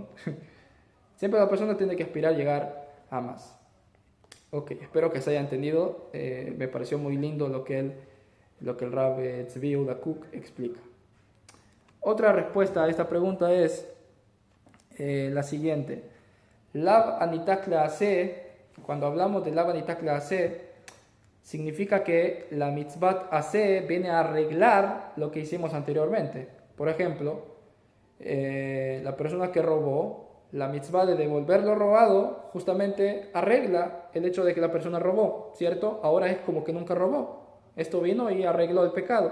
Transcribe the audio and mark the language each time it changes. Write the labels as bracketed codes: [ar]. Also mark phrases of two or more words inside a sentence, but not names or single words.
[es] Siempre la persona tiene que aspirar, llegar a más. Ok, espero que se haya entendido. Me pareció muy lindo lo que el Rav Tzvi Yehuda Kook explica. Otra respuesta a esta pregunta es la siguiente. [he] לאו הניתק לעשה, [es] cuando hablamos de [he] לאו הניתק לעשה, [es] significa que la [he] מצות עשה [es] viene a arreglar lo que hicimos anteriormente. Por ejemplo, la persona que robó, la mitzvah de devolver lo robado justamente arregla el hecho de que la persona robó, ¿cierto? Ahora es como que nunca robó. Esto vino y arregló el pecado.